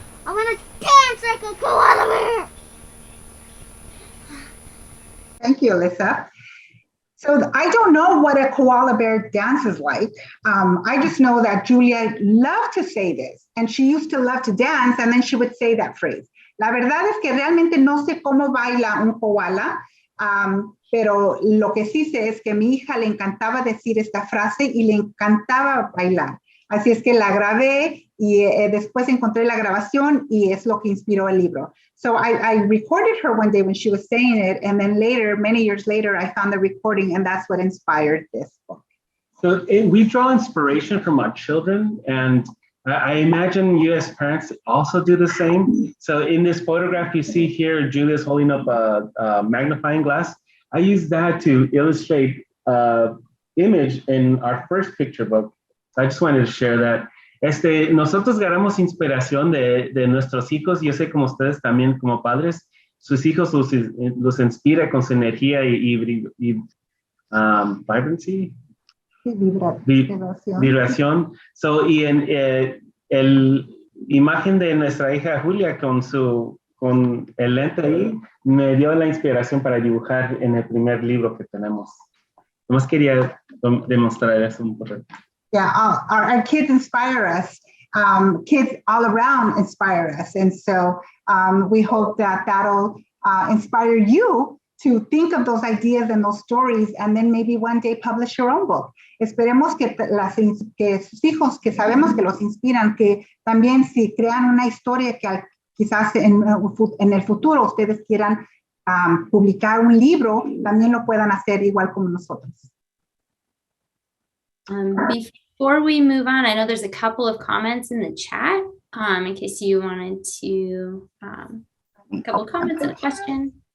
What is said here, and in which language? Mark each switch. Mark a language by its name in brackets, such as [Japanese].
[English] I want to dance like a koala bear. Thank you, Alyssa. So I don't know what a koala bear dances like. I just know that Julia loved to say this, and she used to love to dance, and then she would say that phrase. La verdad es que realmente no sé cómo baila un koala, pero lo que sí sé es que a mi hija le encantaba decir esta frase y le encantaba bailar. Así es que la grabé y después encontré la grabación y es lo que inspiró el libro. So I recorded her one day when she was saying it, and then later, many years later, I found the recording, and that's what inspired this book. So we draw inspiration from our children, and I imagine you as parents also do the same. So in this photograph you see here, Julia's holding up a magnifying glass. I use that to illustrate an image in our first picture book. So I just wanted to share that. [Spanish] Nosotros ganamos inspiración de nuestros hijos. Yo sé como ustedes también como padres, sus hijos los inspira con su energía y vibrancy. Vibración. So, y en el imagen de nuestra hija Julia con el lente ahí, me dio la inspiración para dibujar en el primer libro que tenemos. Nomás quería demostrar eso un poco. [English] Yeah, our kids inspire us. Kids all around inspire us. And so we hope that that'll inspire you to think of those ideas and those stories, and then maybe one day publish your own book. [Spanish] Esperemos que sus hijos, que sabemos que los inspiran, que también si crean una historia que quizás en el futuro ustedes quieran publicar un libro, también lo puedan hacer igual como nosotros. [English] Before we move on, I know there's a couple of comments in the chat in case you wanted to, a couple of comments and a question.